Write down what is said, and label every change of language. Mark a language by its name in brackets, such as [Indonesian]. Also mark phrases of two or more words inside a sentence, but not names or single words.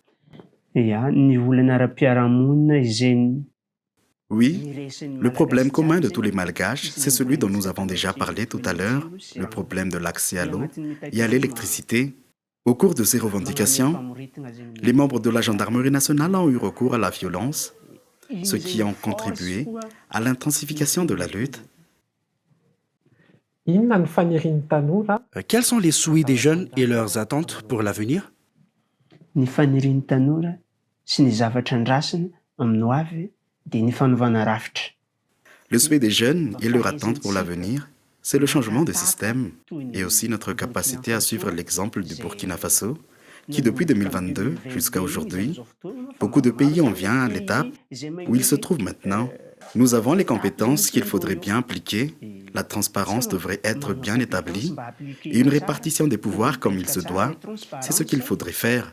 [French] Oui, le problème commun de tous les Malgaches, c'est celui dont nous avons déjà parlé tout à l'heure, le problème de l'accès à l'eau et à l'électricité. Au cours de ces revendications, les membres de la gendarmerie nationale ont eu recours à la violence, ce qui a contribué à l'intensification de la lutte. [Malagasy] Inona ny fanirian'ny tanora [French] Quels sont les souhaits des jeunes et leurs attentes pour l'avenir? [Malagasy] Ny fanirian'ny tanora sy ny zavatra andrasana amin'ny ho avy dia ny fanovana rafitra. [French] Le souhait des jeunes et leur attente pour l'avenir, c'est le changement de système et aussi notre capacité à suivre l'exemple du Burkina Faso, qui depuis 2022 jusqu'à aujourd'hui, beaucoup de pays en viennent à l'étape où ils se trouvent maintenant. Nous avons les compétences qu'il faudrait bien appliquer, la transparence devrait être bien établie et une répartition des pouvoirs comme il se doit, c'est ce qu'il faudrait faire.